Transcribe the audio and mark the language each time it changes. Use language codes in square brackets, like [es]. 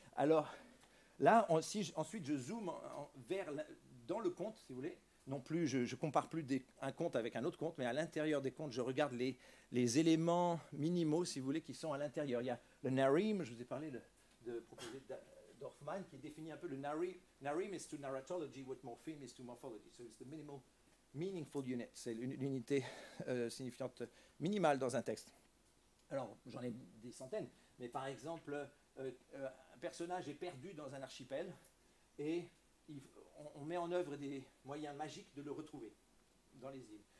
[fr] Alors, là, ensuite, je zoome dans le conte, si vous voulez. Non plus, je ne compare plus un conte avec un autre conte, mais à l'intérieur des contes, je regarde les éléments minimaux, si vous voulez, qui sont à l'intérieur. Il y a le narim, je vous ai parlé proposé d'Hoffman, qui définit un peu le narim. [en] Narim is to narratology what morpheme is to morphology. So it's the minimal meaningful unit. [fr] C'est l'unité signifiante minimale dans un texte. Alors, j'en ai des centaines, mais par exemple, un personnage est perdu dans un archipel et on met en œuvre des moyens magiques de le retrouver dans les îles.